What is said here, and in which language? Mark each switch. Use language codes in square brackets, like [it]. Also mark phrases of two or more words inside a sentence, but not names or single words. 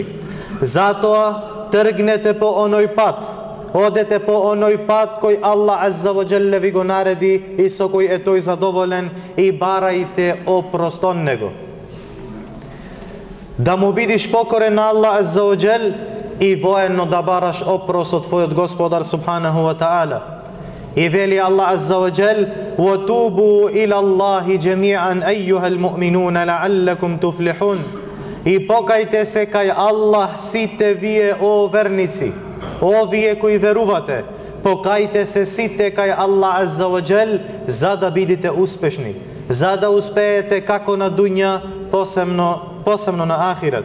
[mk] Затоа тргнете по оној пат, одете по оној пат кој [ar] الله عز وجل [mk] ви го нареди и со кој е тој задоволен, и барајте опрост од него. Да му бидиш покорен на [ar] الله عز وجل [mk] и воено да бараш опрост од твојот Господар [ar] سبحانه وتعالى. [mk] И вели [ar] الله عز وجل وتوبوا إلى الله جميعا أيها المؤمنون لعلكم تفلحون." [mk] И покајте се кај Allah сите вие, о верници, о вие кои верувате, покајте се сите кај [ar] الله عز وجل [mk] за да бидете успешни, за да успеете како на дуња, посебно на ахирет.